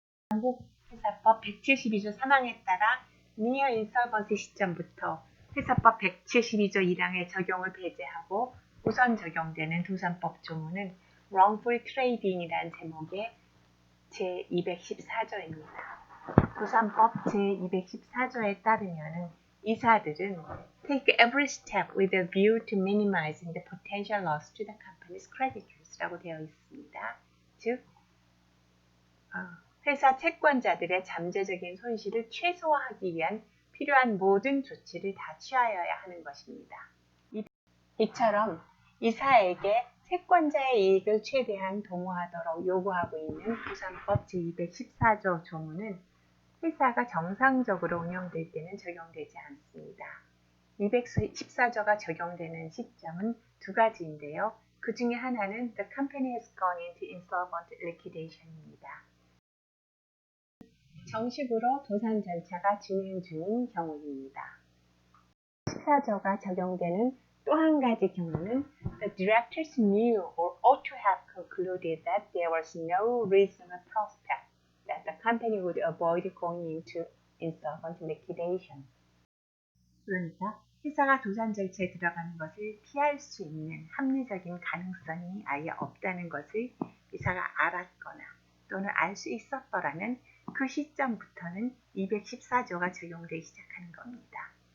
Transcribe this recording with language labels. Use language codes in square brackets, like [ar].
[ko] 한국 회사법 172조 3항에 따라 near insolvency 시점부터 회사법 172조 1항의 적용을 배제하고 우선 적용되는 도산법 조문은 wrongful trading이라는 제목의 제214조입니다. 도산법 제214조에 따르면 이사들은 [en] take every step with a view to minimizing the potential loss to the company's creditors라고 되어 있습니다. [ko] 즉, 회사 채권자들의 잠재적인 손실을 최소화하기 위한 필요한 모든 조치를 다 취하여야 하는 것입니다. 이처럼 이사에게 채권자의 이익을 최대한 도모하도록 요구하고 있는 부산법 제214조 조문은 회사가 정상적으로 운영될 때는 적용되지 않습니다. 214조가 적용되는 시점은 두 가지인데요. 그 중에 하나는 [en] The company has gone into insolvent liquidation입니다. [ko] 정식으로 도산 절차가 진행 중인 경우입니다. 14조가 적용되는 또 한 가지 경우는 [en] The directors knew or ought to have concluded that there was no reasonable prospect that the company would avoid going into insolvent liquidation. [ko] 그러니까 회사가 도산 절차에 들어가는 것을 피할 수 있는 합리적인 가능성이 아예 없다는 것을 회사가 알았거나 또는 알 수 있었더라면 그 시점부터는 214조가 적용되기 시작하는 겁니다.